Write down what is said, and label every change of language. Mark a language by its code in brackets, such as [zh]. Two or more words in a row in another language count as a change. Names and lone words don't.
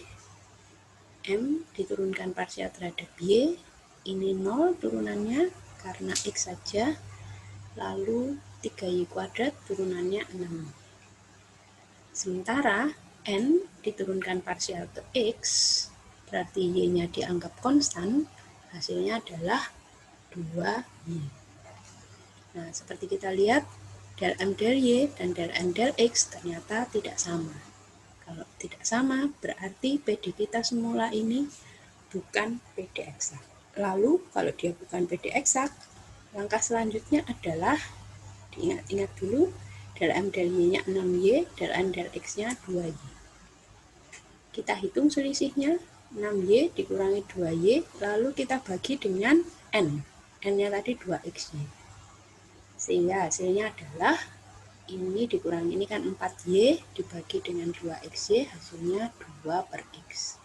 [id] M diturunkan parsial terhadap Y, ini 0 turunannya karena X saja, lalu 3Y kuadrat turunannya 6. Sementara N diturunkan parsial ke X, berarti Y-nya dianggap konstan, hasilnya adalah 2Y. Nah, seperti kita lihat, del M del Y dan del N del X ternyata tidak sama. Kalau tidak sama, berarti PD kita semula ini bukan PD eksak. Lalu, kalau dia bukan PD eksak, langkah selanjutnya adalah, diingat-ingat dulu, del M del Y-nya 6Y, del N del X-nya 2Y. Kita hitung selisihnya, 6Y dikurangi 2Y, lalu kita bagi dengan N. N-nya tadi 2X-Y. Sehingga hasilnya adalah, ini dikurangi ini kan 4Y, dibagi dengan 2XY, hasilnya 2 per X.